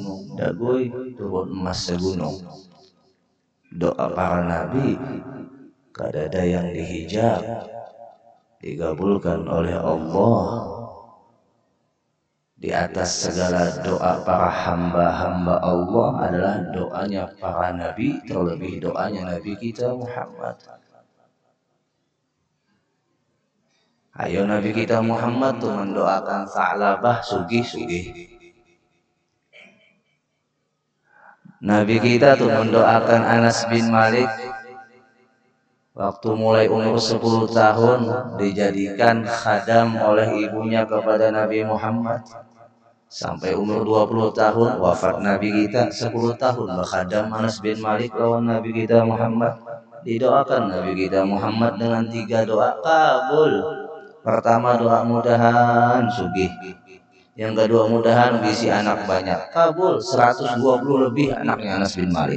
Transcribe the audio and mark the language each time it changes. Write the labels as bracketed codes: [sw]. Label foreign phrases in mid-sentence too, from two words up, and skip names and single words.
[bjn] Dagoy, turun emas segunung. Doa para nabi kadada yang dihijab, digabulkan oleh Allah. [id] Di atas segala doa para hamba-hamba Allah adalah doanya para nabi, terlebih doanya Nabi kita Muhammad. Ayo Nabi kita Muhammad tuh mendoakan Sa'labah sugih-sugih. Nabi kita tuh mendoakan Anas bin Malik waktu mulai umur 10 tahun dijadikan khadam oleh ibunya kepada Nabi Muhammad. Sampai umur 20 tahun wafat Nabi kita, 10 tahun berkhadam Anas bin Malik lawan Nabi kita Muhammad. Didoakan Nabi kita Muhammad dengan 3 doa kabul. Pertama doa mudahan sugih. [bjn] Yang kedua mudahan bisi anak banyak. Kabul 120 lebih anaknya Anas bin Malik.